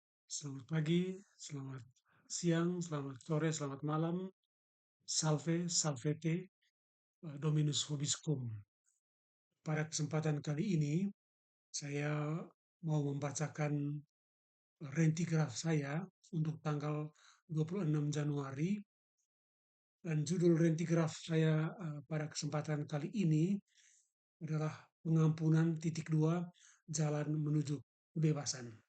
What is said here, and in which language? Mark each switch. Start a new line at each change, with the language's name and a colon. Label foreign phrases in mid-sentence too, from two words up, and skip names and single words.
Indonesian: Selamat pagi, selamat siang, selamat sore, selamat malam.
Latin: Salve, salvete, Dominus vobiscum.
Indonesian: Pada kesempatan kali ini, saya mau membacakan rentigraf saya untuk tanggal 26 Januari, dan judul rentigraf saya pada kesempatan kali ini adalah pengampunan titik dua, jalan menuju kebebasan.